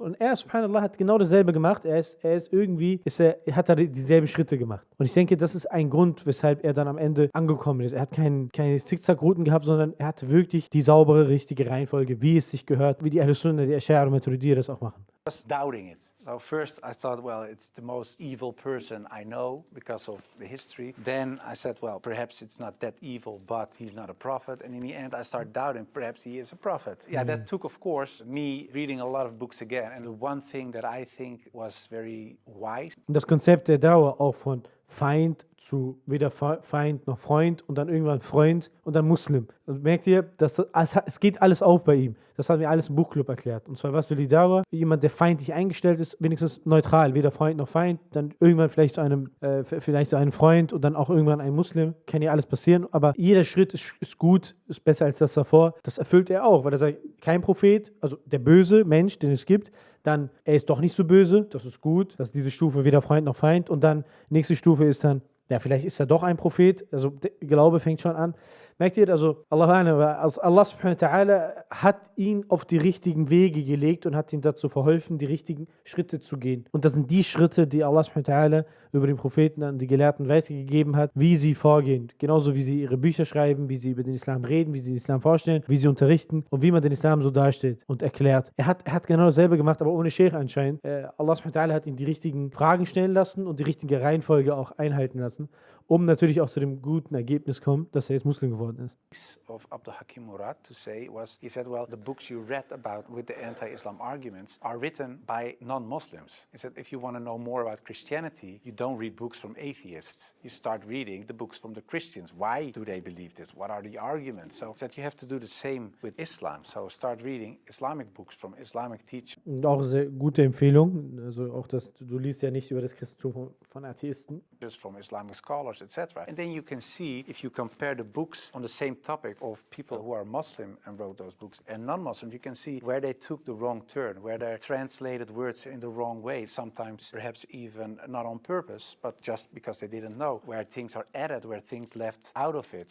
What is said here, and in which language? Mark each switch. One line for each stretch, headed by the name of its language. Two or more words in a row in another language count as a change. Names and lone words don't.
German: Und er, subhanallah, hat genau dasselbe gemacht. Er hat da dieselben Schritte gemacht. Und ich denke, das ist ein Grund, weshalb er dann am Ende angekommen ist. Er hat keine Zickzack-Routen gehabt, sondern er hat wirklich die saubere, richtige Reihenfolge, wie es sich gehört, wie die Ahl-Sunnah, die Ash'ari und Maturidi das auch machen.
English: I was doubting it. So first I thought, well, it's the most evil person I know because of the history. Then I said, well, perhaps it's not that evil, but he's not a prophet. And in the end, I started doubting, perhaps he is a prophet. Yeah, that took, of course, me reading a lot of books again. And the one thing that I think was very wise.
German: Und das Konzept der Dauer auch von Feind zu weder Feind noch Freund und dann irgendwann Freund und dann Muslim. Und merkt ihr, es geht alles auf bei ihm. Das haben wir alles im Buchclub erklärt. Und zwar, was will die Dauer? Jemand, der feindlich eingestellt ist, wenigstens neutral, weder Freund noch Feind, dann irgendwann vielleicht zu einem Freund und dann auch irgendwann ein Muslim. Kann ja alles passieren, aber jeder Schritt ist gut, ist besser als das davor. Das erfüllt er auch, weil er sagt, kein Prophet, also der böse Mensch, den es gibt, dann, er ist doch nicht so böse, das ist gut, das ist diese Stufe, weder Freund noch Feind. Und dann, nächste Stufe ist dann, ja, vielleicht ist er doch ein Prophet, also der Glaube fängt schon an. Merkt ihr, also
Arabic: الله سبحانه وتعالى
German: hat ihn auf die richtigen Wege gelegt und hat ihm dazu verholfen, die richtigen Schritte zu gehen. Und das sind die Schritte, die
Arabic: الله سبحانه وتعالى
German: über den Propheten an die Gelehrten weitergegeben hat, wie sie vorgehen. Genauso wie sie ihre Bücher schreiben, wie sie über den Islam reden, wie sie den Islam vorstellen, wie sie unterrichten und wie man den Islam so darstellt und erklärt. Er hat genau dasselbe gemacht, aber ohne Sheikh anscheinend.
Arabic: الله سبحانه وتعالى
German: hat ihn die richtigen Fragen stellen lassen und die richtige Reihenfolge auch einhalten lassen. um natürlich auch zu dem guten Ergebnis kommen, dass er jetzt Muslim geworden ist.
English: Of Abdul Hakim Murad to say was, he said, well, the books you read about with the anti-Islam arguments are written by non-Muslims. He said, if you want to know more about Christianity, you don't read books from atheists. You start reading the books from the Christians. Why do they believe this? What are the arguments? So he said, you have to do the same with Islam. So start reading Islamic books from Islamic teachers.
German: Und auch sehr gute Empfehlung. Also auch das, du liest ja nicht über das Christentum von Atheisten.
English: From Islamic scholars, etc. And then you can see, if you compare the books on the same topic of people who are Muslim and wrote those books and non-Muslim, you can see where they took the wrong turn, where they translated words in the wrong way, sometimes perhaps even not on purpose, but just because they didn't know, where things are added, where things left out of it.